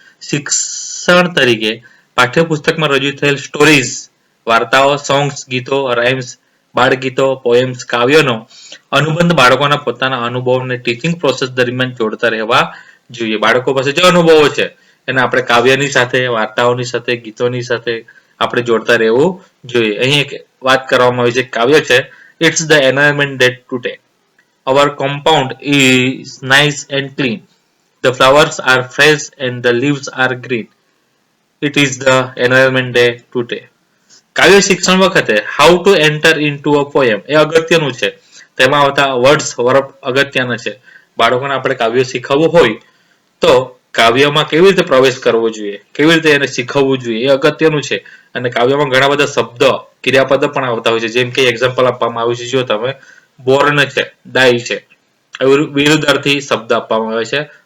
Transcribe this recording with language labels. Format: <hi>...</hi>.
<gu>શિક્ષણ તરીકે પાઠ્યપુસ્તકમાં રજૂ થયેલ સ્ટોરીઝ, વાર્તાઓ, સોંગ્સ, ગીતો, રાઇમ્સ, બાળગીતો, પોએમ્સ, કાવ્યનો અનુબંધ બાળકોના પોતાના અનુભવોને ટીચિંગ પ્રોસેસ દરમિયાન જોડતા રહેવા જોઈએ. બાળકો પાસે જે અનુભવો છે એને આપણે કાવ્યની સાથે, વાર્તાઓની સાથે, ગીતોની સાથે આપણે જોડતા રહેવું જોઈએ. અહીં એક વાત કરવામાં આવી છે, કાવ્ય છે.</gu> <en>It's the environment that today. Our compound is nice and clean. The flowers are fresh and the leaves are green. It is the environment day today.</en> <gu>કાવ્ય શિક્ષણ વખતે</gu> <en>how to enter into a poem</en> <gu>એ અગત્યનું છે. તેમાં આવતા words verb અગત્યના છે. બાળકોને આપણે કાવ્ય શીખવવું હોય તો કાવ્યમાં કેવી રીતે પ્રવેશ કરવો જોઈએ, કેવી રીતે એને શીખવવું જોઈએ એ અગત્યનું છે. અને કાવ્યમાં ઘણા બધા શબ્દ, ક્રિયાપદ પણ આવતા હોય છે. જેમ કે એક્ઝામ્પલ આપવામાં આવ્યું છે, જો તમે બોર્ન છે, ડાય છે, વિરુદ્ધાર્થી શબ્દ આપવામાં આવે છે.</gu>